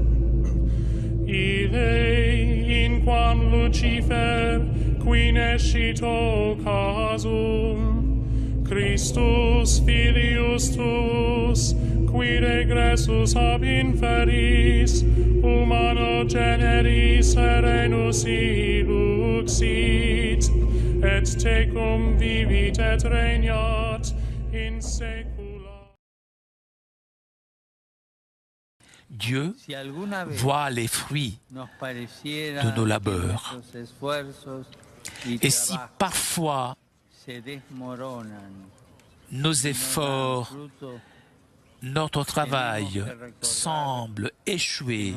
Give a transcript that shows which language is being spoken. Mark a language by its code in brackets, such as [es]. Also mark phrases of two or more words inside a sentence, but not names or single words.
[la] Ille, in quam Lucifer, qui nescito casum, Christus filius tuus, qui regressus ab inferis, humano generis serenus iluxit, et tecum vivit et regnat in saecula. [fr] Dieu voit les fruits de nos labeurs. Et si parfois nos efforts, notre travail semble échouer